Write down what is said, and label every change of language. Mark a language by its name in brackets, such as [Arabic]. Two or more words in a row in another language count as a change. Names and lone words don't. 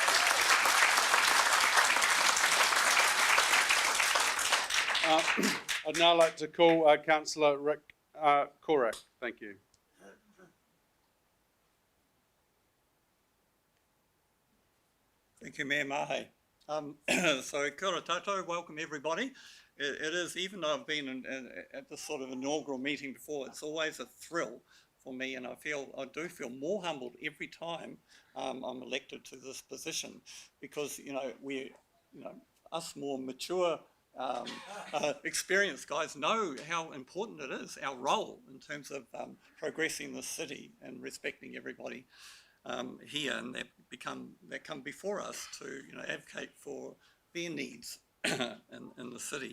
[English] I'd now like to call Councillor Rick Korak. Thank you. Thank you, Mayor Mahe. [Māori] So kia ora tātou, [English] welcome everybody. It is, even though I've been at this sort of inaugural meeting before, it's always a thrill for me, and I do feel more humbled every time I'm elected to this position, because us more mature, experienced guys know how important it is, our role in terms of progressing the city and respecting everybody here, and that come before us to advocate for their needs in the city.